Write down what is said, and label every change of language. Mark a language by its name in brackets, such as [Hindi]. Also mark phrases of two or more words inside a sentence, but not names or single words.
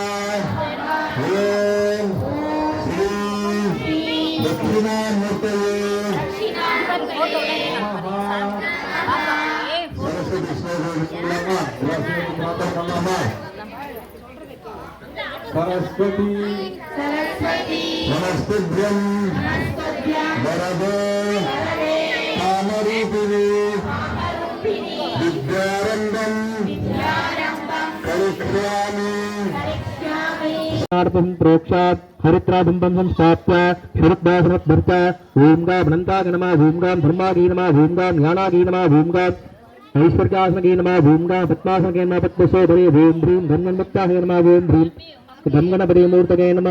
[Sanskrit] ॐ श्री दक्षिणामूर्तये सरस्वती श्लोकम् सरस्वति नमस्तुभ्यं वरदे कामरूपिणि विद्यारम्भं करिष्यामि. प्रोक्षात् हरित्राबिम्बं संस्थाप्य शरद्दासरद्भर्त ओं गां अनन्ताय नमः. ओं गां धर्मागे नमः. ओं गां ज्ञानागे नमः. ओं गां ऐश्वर्यासनगे नमः. ओं गां पद्मासनगे नमः. पद्मशोधरे ओं ह्रीं गङ्गन्मुक्ताय नमः. ओं ह्रीं गङ्गणपते मूर्तये नमः.